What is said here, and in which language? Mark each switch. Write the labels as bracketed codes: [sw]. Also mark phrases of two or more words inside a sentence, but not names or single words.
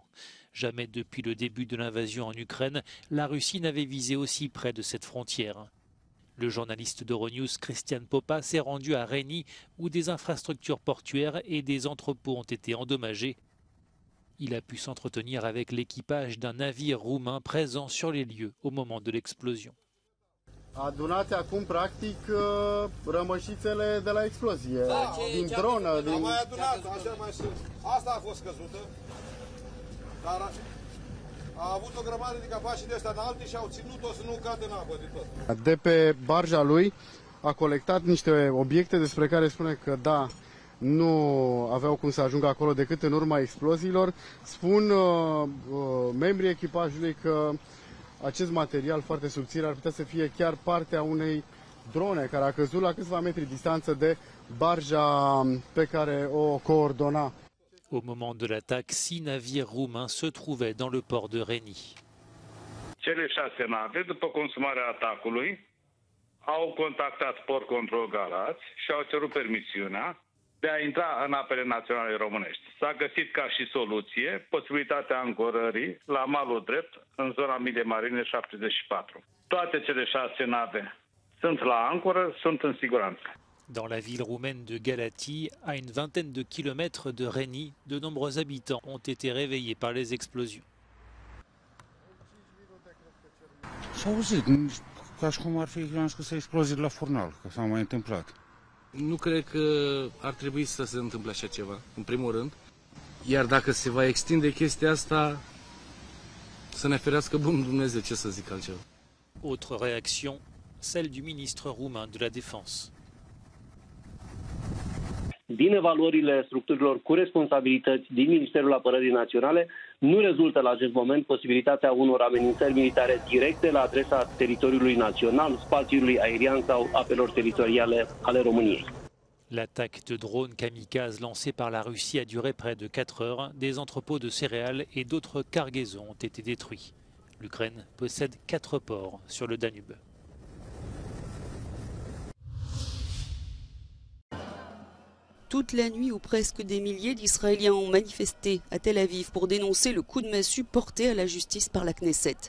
[fr] Jamais depuis le début de l'invasion en Ukraine, la Russie n'avait visé aussi près de cette frontière. Le journaliste d'Euronews Christian Popa s'est rendu à Reni, où des infrastructures portuaires et des entrepôts ont été endommagés. Il a pu s'entretenir avec l'équipage d'un navire roumain présent sur les lieux au moment de l'explosion. [ro] Adunați acum, practic, rămășițele de la explozie, din dronă. Am mai adunat, așa mai sus. Asta a fost căzută, dar a avut o grămadă de capaci de ăsta înalte și au ținut-o să nu cadă în apă de tot. De pe barja lui a colectat niște obiecte despre care spune că, da, nu aveau cum să ajungă acolo decât în urma exploziilor. Spun membrii echipajului că acest material foarte subțire ar putea să fie chiar partea unei drone care a căzut la câțiva metri distanță de barja pe care o coordona. [fr] Au moment de l'attaque, 6 navires roumains se trouvaient dans le port de Reni. [ro] Cele 6 nave, după consumarea atacului, au contactat Port Control Galați și au cerut permisiunea de a intra în apele naționale românești. S-a găsit ca și soluție posibilitatea ancorării la malul drept în zona Mile Marine 74. Toate cele 6 nave sunt la ancoră, sunt în siguranță. [fr] Dans la ville roumaine de Galatie, à une vingtaine de kilomètres de Reni, de nombreux habitants ont été réveillés par les explosions. [ro] S-a auzit, ca și cum ar fi explozii la Furnal, că s-a mai întâmplat. Nu cred că ar trebui să se întâmple așa ceva, în primul rând. Iar dacă se va extinde chestia asta, să ne ferească bunul Dumnezeu, ce să zic altceva. [fr] Autre réaction, celle du ministre roumain de la Défense. [ro] Din evaluările structurilor cu responsabilități din Ministerul Apărării Naționale, nu rezultă la acest moment posibilitatea unor amenințări militare directe la adresa teritoriului național, spațiului aerian sau apelor teritoriale ale României. [fr] L'attaque de drones kamikazes lancée par la Russie a duré près de 4 heures. Des entrepôts de céréales et d'autres cargaisons ont été détruits. L'Ukraine possède 4 ports sur le Danube. Toute la nuit ou presque des milliers d'Israéliens ont manifesté à Tel Aviv pour dénoncer le coup de massue porté à la justice par la Knesset.